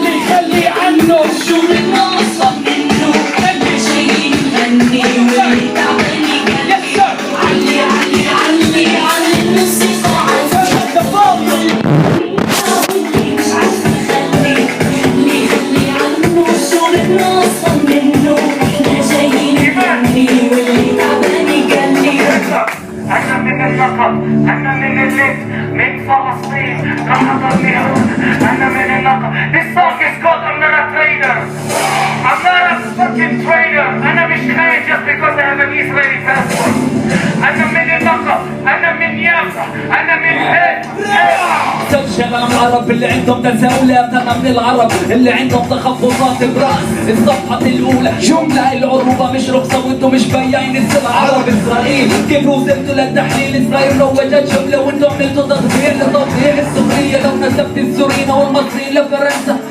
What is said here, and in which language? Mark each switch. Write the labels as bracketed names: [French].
[Arabic] خلي عنه شو الناقصة منه خلي شي يغني واللي تعبان يقلي علي علي علي علي الموسيقى واللي مش عاجبه يخلي خلي خلي عنه شو الناقصة منه احنا جايين نغني واللي تعبان يقلي أنا من النقب أنا من الليل من فلسطين راح أضلني أنا من النقب. [English] This song is called I'm not a trader. I'm not a fucking trader. [Arabic] أنا مش خاين [English] just because I have an Israeli passport. [Arabic] أنا من النقب أنا من يافا أنا من سجل العرب اللي عندهم تساؤلات انا من العرب اللي عندهم تخفضات براس الصفحة الأولى جملة العروبة مش رخصة وانتم مش بايعين السلع عرب إسرائيل كيف وصلتوا للتحليل إسرائيل روجت جملة وانتم عملتوا تطبيق لتطبيق السخرية لو نسبت السوريين والمصريين لفرنسا